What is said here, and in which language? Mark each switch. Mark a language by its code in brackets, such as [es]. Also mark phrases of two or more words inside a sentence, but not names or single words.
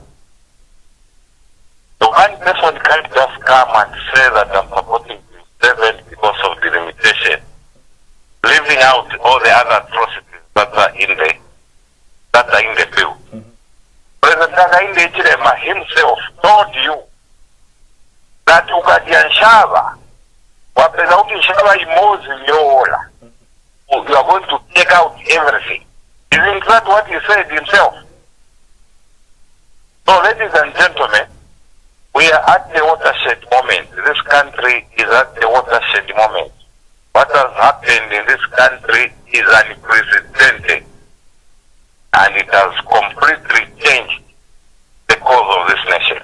[en] The one person can't just come and say that I'm supporting seven because of the limitation, leaving out all the other atrocities that are in the bill. President Hakainde Hichilema himself told you that [ny] ukadya nshaba wapeza kuti nshaba imozi yola [en] going to take out everything. Isn't that what he said himself? So, ladies and gentlemen, we are at the watershed moment. This country is at the watershed moment. What has happened in this country is unprecedented, and it has completely changed the course of this nation.